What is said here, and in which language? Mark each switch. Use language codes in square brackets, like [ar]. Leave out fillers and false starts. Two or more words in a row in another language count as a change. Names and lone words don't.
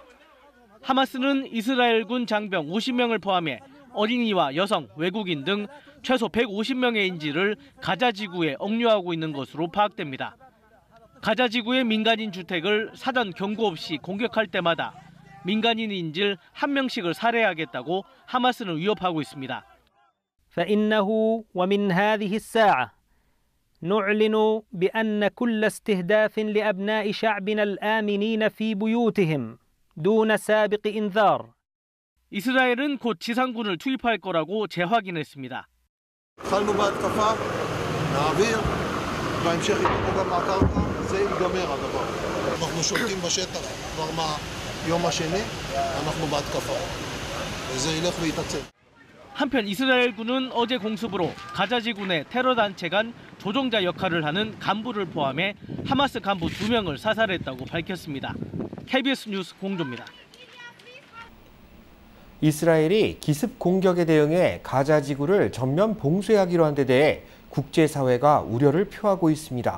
[ko] 하마스는 이스라엘군 장병 50명을 포함해 어린이와 여성, 외국인 등 최소 150명의 인질을 가자지구에 억류하고 있는 것으로 파악됩니다. 가자지구의 민간인 주택을 사전 경고 없이 공격할 때마다 민간인 인질 1명씩을 살해하겠다고 하마스는 위협하고 있습니다. [ar] فإنه ومن هذه الساعة نعلن بأن كل استهداف لأبناء شعبنا الآمنين في بيوتهم دون سابق إنذار. [ko] 이스라엘은 곧 지상군을 투입할 거라고 재확인했습니다. [he] התחלנו בהתקפה, נעביר, בהמשך ייתנו גם מהקרקע, זה ייגמר הדבר. אנחנו שולטים בשטח כבר מהיום השני, אנחנו בהתקפה. וזה ילך ויתעצם. [ko] 한편 이스라엘군은 어제 공습으로 가자지구 내 테러 단체 간 조종자 역할을 하는 간부를 포함해 하마스 간부 2명을 사살했다고 밝혔습니다. KBS 뉴스 공조입니다. 이스라엘이 기습 공격에 대응해 가자 지구를 전면 봉쇄하기로 한 데 대해 국제사회가 우려를 표하고 있습니다.